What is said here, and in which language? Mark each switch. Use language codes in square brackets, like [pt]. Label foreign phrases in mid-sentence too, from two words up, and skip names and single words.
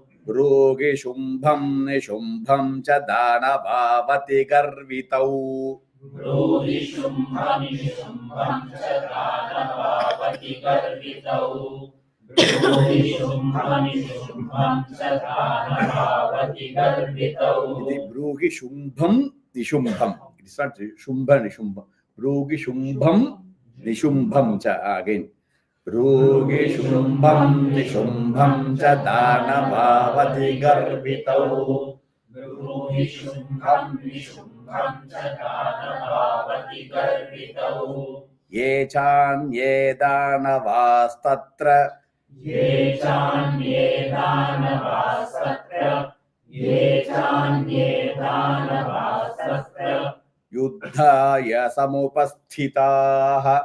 [sa] Rugi Shumbham Nishumbham Cha Danavavati Garvitau. Rugi Shumbham Nishumbham Cha Danavavati Garvitau. Rugi Shumbham Nishumbham Cha Danavavati Garvitau. The Brugi Shumbham Nishumbham. [en] It's not Shumbha Nishumbham. [sa] Brugi Shumbham Nishumbham Cha again. Rugi Shumbham Nishumbham Cha Danavavati Garvitau. Rugi Shumbham Nishumbham Cha Danavavati Garvitau. Ye chan ye danavastatra. Ye chan ye danavastatra. Ye chan ye danavastatra. Yuddhaya samupasthitaha.